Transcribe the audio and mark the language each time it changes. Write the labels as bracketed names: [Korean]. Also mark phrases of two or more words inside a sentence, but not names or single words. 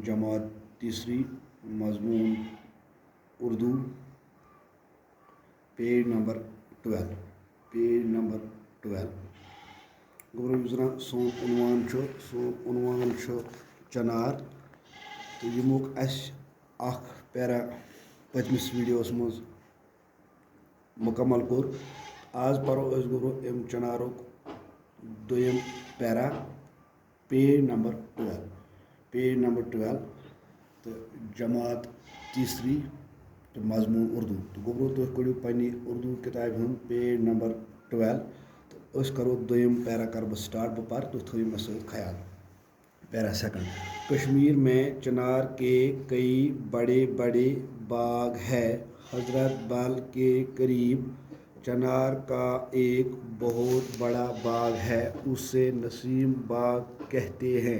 [Urdu] جماعت تیسری، مضمون اردو، پیج نمبر 12 [Kashmiri] गबरो जना सोन उनवान चनार तो यमुक पैरा पतमिस वीडियोस मज मुकम्मल कोर। आज परो गबरो एम चनारुक दोयम पैरा [English] page number [Kashmiri] 12 तो जमात तीसरी तो मजमून उर्दू तो गबरो तुम कड़ो पन्नी उर्दू किताब हम [English] page number [Kashmiri] 12 तो अस करो दोयम पैरा कर बह स्टार्ट बह पर तो थो मे सत ख्याल। [English] para second, [Urdu] کشمیر میں چنار کے کئی بڑے بڑے باغ ہے. حضرت بل کے قریب چنار کا ایک بہت بڑا باغ ہے، اسے نسیم باغ کہتے ہیں.